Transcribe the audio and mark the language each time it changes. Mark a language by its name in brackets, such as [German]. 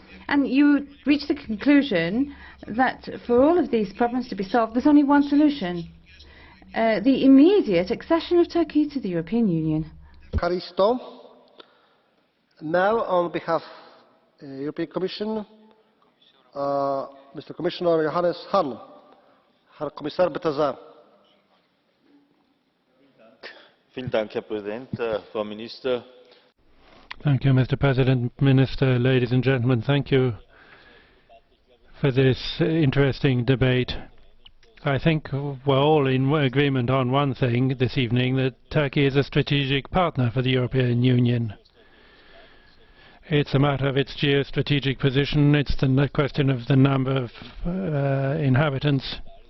[English] And you reach the conclusion that for all of these problems to be solved, there's only one solution: the immediate accession of Turkey to the European Union. Karisto. Now, on behalf of the European Commission, Mr. Commissioner Johannes Hahn. [German] Herr Kommissar, bitte sehr. Vielen Dank, Herr Präsident, Frau Minister. [English] Thank you, Mr. President, Minister, ladies and gentlemen. Thank you for this interesting debate. I think we're all in agreement on one thing this evening, that Turkey is a strategic partner for the European Union. It's a matter of its geostrategic position. It's the question of the number of inhabitants.